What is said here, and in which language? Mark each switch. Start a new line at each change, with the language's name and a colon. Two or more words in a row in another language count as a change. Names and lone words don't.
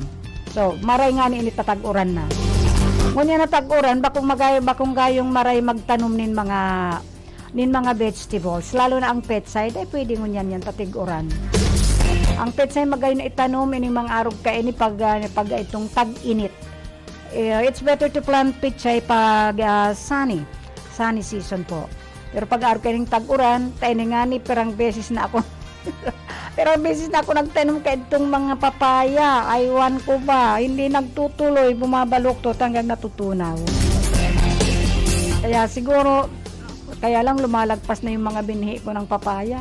Bikol: So, maray nga ini tatag-uran na. Ngunyan na tag-uran, bakong gayong maray magtanom nin mga vegetables, lalo na ang petsay, ay pwede ngunyan yan tatig-uran. Ang petsay magayon na itanom ining mga arog ka ini pag itong tag-init.
English: It's better to plant petsay
Filipino: pag sunny season po.
Bikol: Pero pag arog ka ining tag-uran, tayo nga ni perang beses na ako nagtanom ka itong mga papaya.
Filipino: Aywan ko ba, hindi nagtutuloy, bumabaluktot hanggang natutunaw. Kaya siguro kaya lang lumalagpas na yung mga binhi ko ng papaya.